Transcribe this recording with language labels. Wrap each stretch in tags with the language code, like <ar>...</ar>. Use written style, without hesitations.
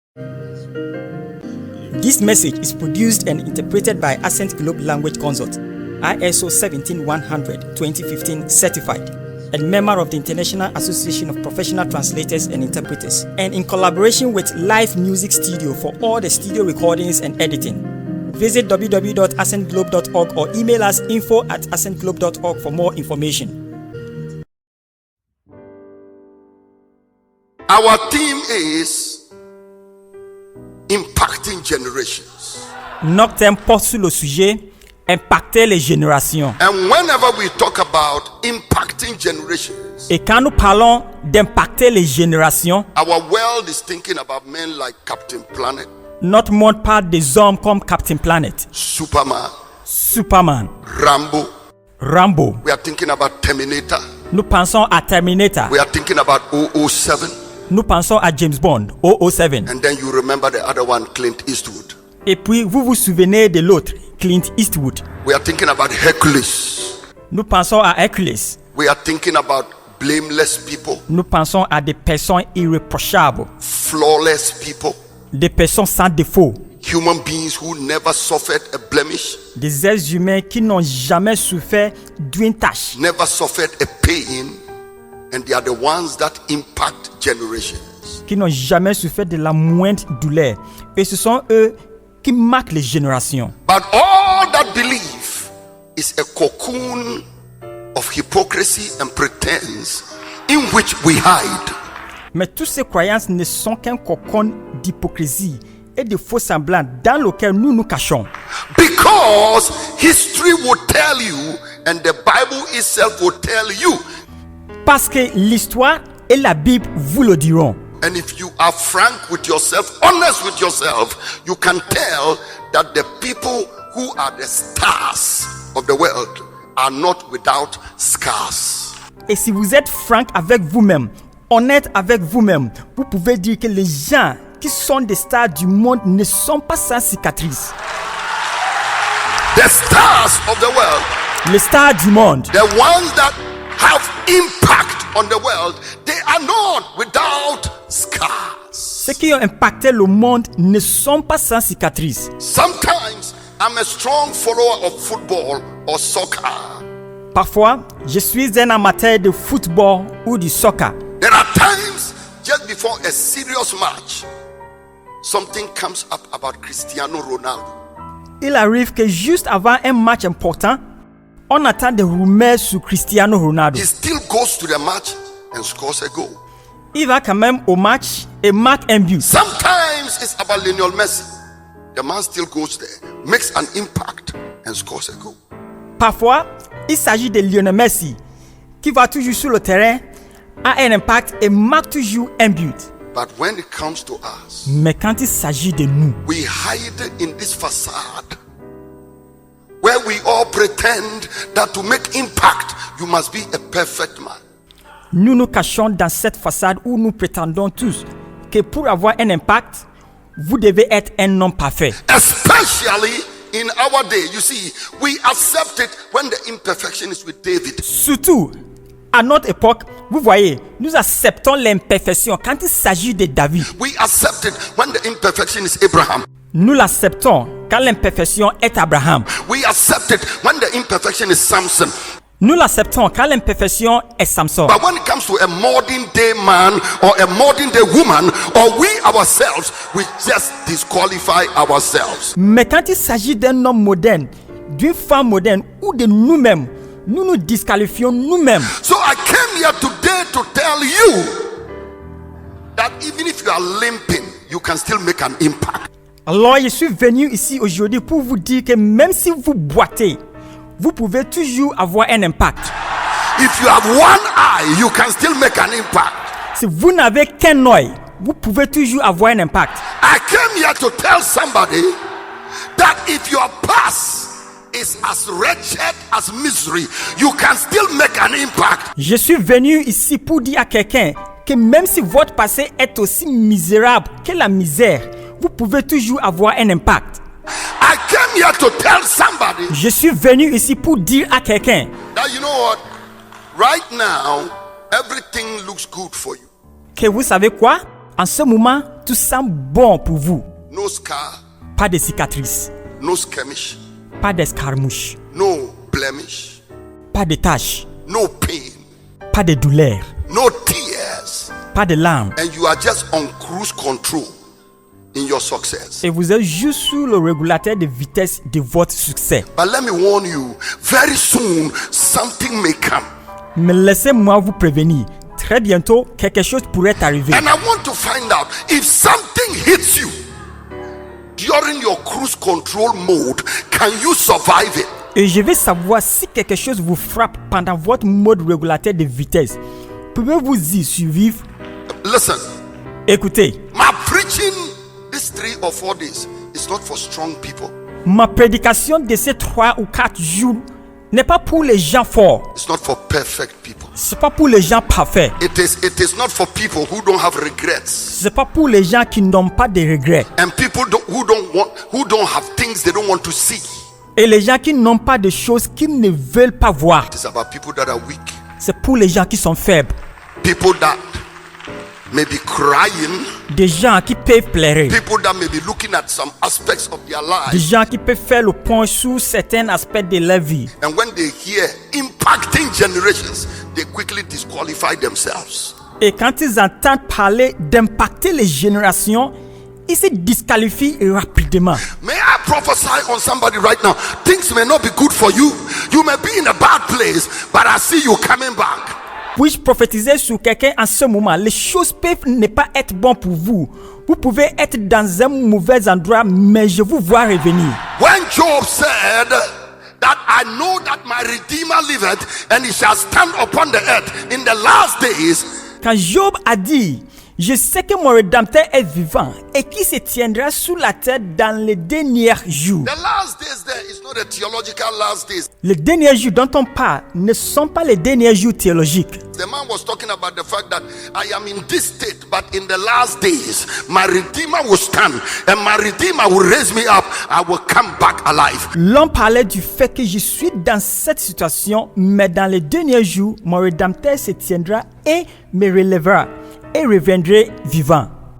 <en>This message is produced and interpreted by Ascent Globe Language Consult, ISO 17100-2015 certified, and member of the International Association of Professional Translators and Interpreters, and in collaboration with Live Music Studio for all the studio recordings and editing. Visit www.ascentglobe.org or email us info@ascentglobe.org for more information. Our theme is impacting generations.</en> <fr>Notre thème porte sur le sujet impacter les générations.</fr> <en>And whenever we talk about impacting generations,</en> <fr>Et quand nous parlons d'impacter les générations,</fr> <en>our world is thinking about men like Captain Planet,</en> <fr>notre monde parle des hommes comme Captain Planet,</fr> <en>Superman,</en> <fr>Superman,</fr> <en>Rambo.</en> <fr>Rambo.</fr> <en>We are thinking about Terminator.</en> <fr>Nous pensons à Terminator.</fr> <en>We are thinking about 007.</en> <fr>Nous pensons à James Bond, 007.</fr> <en>And then you remember the other one, Clint Eastwood.</en> <fr>Et puis vous vous souvenez de l'autre, Clint Eastwood.</fr> <en>We are thinking about Hercules.</en> <fr>Nous pensons à Hercules.</fr> <en>We are thinking about blameless people,</en> <fr>Nous pensons à des personnes irréprochables,</fr> <en>flawless people,</en> <fr>des personnes sans défaut,</fr> <en>human beings who never suffered a blemish,</en> <fr>des êtres humains qui n'ont jamais souffert d'une tâche,</fr> <en>never suffered a pain, and they are the ones that impact generations.</en> <fr>qui n'ont jamais souffert de la moindre douleur. Et ce sont eux qui marquent les générations.</fr> <en>But all that belief is a cocoon of hypocrisy and pretense in which we hide.</en> <fr>Mais toutes ces croyances ne sont qu'un cocon d'hypocrisie et de faux semblants dans lequel nous nous cachons.</fr> <en>Because history will tell you, and the Bible itself will tell you.</en> <fr>Parce que l'histoire et la Bible vous le diront.</fr> <en>And if you are frank with yourself, honest with yourself, you can tell that the people who are the stars of the world are not without scars.</en> <fr>Et si vous êtes franc avec vous-même, honnête avec vous-même, vous pouvez dire que les gens qui sont des stars du monde ne sont pas sans cicatrices.</fr> <en>The stars of the world,</en> <fr>Les stars du monde,</fr> <en>the ones that have impact on the world, they are not without scars.</en> <fr>ceux qui ont impacté le monde ne sont pas sans cicatrices.</fr> <en>Sometimes I'm a strong follower of football or soccer.</en> <fr>Parfois, je suis un amateur de football ou du soccer.</fr> <en>There are times just before a serious match, something comes up about Cristiano Ronaldo.</en> <fr>Il arrive que juste avant un match important, on attend des rumeurs sur Cristiano Ronaldo.</fr> <en>He still goes to the match and scores a goal.</en> <fr>Il va quand même au match et marque un but.</fr> <en>Sometimes it's about Lionel Messi. The man still goes there, makes an impact and scores a goal.</en> <fr>Parfois, il s'agit de Lionel Messi qui va toujours sur le terrain, a un impact et marque toujours un but.</fr> <en>But when it comes to us,</en> <fr>Mais quand il s'agit de nous,</fr> <en>we hide in this facade where we all pretend that to make impact, you must be a perfect man.</en> <fr>nous nous cachons dans cette façade où nous prétendons tous que pour avoir un impact, vous devez être un homme parfait.</fr> <en>Especially in our day, you see, we accept it when the imperfection is with David.</en> <fr>Surtout, à notre époque, vous voyez, nous acceptons l'imperfection quand il s'agit de David.</fr> <en>We accept it when the imperfection is Abraham.</en> <fr>Nous l'acceptons quand l'imperfection est Abraham.</fr> <en>We accept it when the imperfection is Samson.</en> <fr>Nous l'acceptons quand l'imperfection est Samson.</fr> <en>But when it comes to a modern day man or a modern day woman or we ourselves, we just disqualify ourselves.</en> <fr>Mais quand il s'agit d'un homme moderne, d'une femme moderne ou de nous-mêmes, nous nous disqualifions nous-mêmes.</fr> <en>So I came here today to tell you that even if you are limping, you can still make an impact.</en> <fr>Alors je suis venu ici aujourd'hui pour vous dire que même si vous boitez, vous pouvez toujours avoir un impact.</fr> <en>If you have one eye, you can still make an impact.</en> <fr>Si vous n'avez qu'un œil, vous pouvez toujours avoir un impact.</fr> <en>I came here to tell somebody that if your past is as wretched as misery, you can still make an impact.</en> <fr>Je suis venu ici pour dire à quelqu'un que même si votre passé est aussi misérable que la misère, vous pouvez toujours avoir un impact.</fr> <en>I came here to tell somebody</en> <fr>Je suis venu ici pour dire à quelqu'un</fr> <en>that you know what? Right now, everything looks good for you.</en> <fr>que vous savez quoi? En ce moment, tout semble bon pour vous.</fr> <en>No scar,</en> <fr>Pas de cicatrices,</fr> <en>no skirmish,</en> <fr>pas d'escarmouches,</fr> <en>no blemish,</en> <fr>pas de taches,</fr> <en>no pain,</en> <fr>pas de douleur,</fr> <en>no tears.</en> <fr>pas de larmes.</fr> <en>And you are just on cruise control in your success.</en> <fr>Et vous êtes juste sur le régulateur de vitesse de votre succès.</fr> <en>But let me warn you, very soon something may come.</en> <fr>Mais laissez-moi vous prévenir. Très bientôt, quelque chose pourrait arriver.</fr> <en>And I want to find out if something hits you during your cruise control mode, can you survive it?</en> <fr>Et je veux savoir si quelque chose vous frappe pendant votre mode régulateur de vitesse. Pouvez-vous y survivre?</fr> <en>Listen,</en> <fr>Écoutez,</fr> <en>my preaching these 3 or 4 days is not for strong people.</en> <fr>ma prédication de ces 3 ou 4 jours n'est pas pour les gens forts.</fr> <en>It's not for perfect people.</en> <fr>C'est pas pour les gens parfaits.</fr> <en>It is not for people who don't have regrets</en> <fr>C'est pas pour les gens qui n'ont pas de regrets.</fr> <en>and people who don't have things they don't want to see.</en> <fr>Et les gens qui n'ont pas de choses qu'ils ne veulent pas voir.</fr> <en>It is about people that are weak,</en> <fr>C'est pour les gens qui sont faibles.</fr> <en>people that may be crying,</en> <fr>Des gens qui peuvent pleurer.</fr> <en>people that may be looking at some aspects of their</en> <fr>Des</fr> <en>lives,</en> <fr>gens qui peuvent faire le point sur certains aspects de leur vie.</fr> <en>and when they hear impacting generations, they quickly disqualify themselves.</en> <fr>Et quand ils entendent parler d'impacter les générations, ils se disqualifient rapidement.</fr> <en>May I prophesy on somebody right now? Things may not be good for you. You may be in a bad place, but I see you coming back.</en> <fr>Puis-je prophétiser sur quelqu'un en ce moment? Les choses peuvent ne pas être bonnes pour vous. Vous pouvez être dans un mauvais endroit, mais je vous vois revenir.</fr> <en>When Job said that I know that my Redeemer liveth and he shall stand upon the earth in the last days,</en> <fr>Quand Job a dit, je sais que mon Rédempteur est vivant et qui se tiendra sous la terre dans les derniers jours.</fr> <en>the last days there is not a theological last days.</en> <fr>Les derniers jours dont on parle ne sont pas les derniers jours théologiques.</fr> <en>The man was talking about the fact that I am in this state, but in the last days, my Redeemer will stand and my Redeemer will raise me up. I will come back alive.</en> <fr>L'homme parlait du fait que je suis dans cette situation, mais dans les derniers jours, mon Rédempteur se tiendra et me relèvera et reviendrai vivant.</fr>